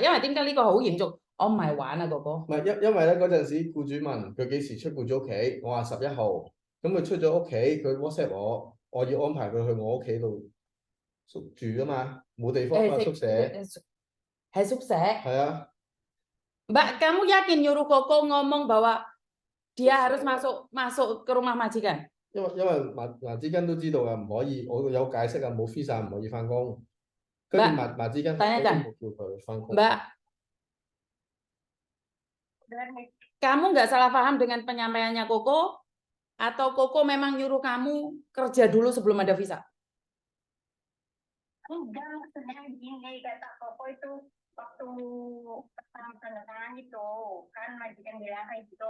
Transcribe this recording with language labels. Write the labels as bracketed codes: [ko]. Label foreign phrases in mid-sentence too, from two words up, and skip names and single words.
[yue] 因為點解呢個好嚴重？我唔係玩啊，哥哥。唔係因為咧嗰陣時僱主問佢幾時出僱主屋企，我話11號，咁佢出咗屋企，佢 WhatsApp 我要安排佢去我屋企度住啊嘛，冇地方翻宿舍。喺宿舍。係啊。 [id] Mbak, kamu yakin nyuruh Koko ngomong bahwa dia harus masuk ke rumah majikan？ [yue] 因為majikan都知道啊，唔可以，我有解釋啊，冇 visa 唔可以翻工。跟住majikan都冇叫佢翻工。 [id] Mbak, kamu nggak salah paham dengan penyampaiannya Koko? Atau Koko memang nyuruh kamu kerja dulu sebelum ada visa? Enggak, maksudnya gini, kata Koko itu waktu pertama tanda tangan itu, kan majikan bilang kayak gitu.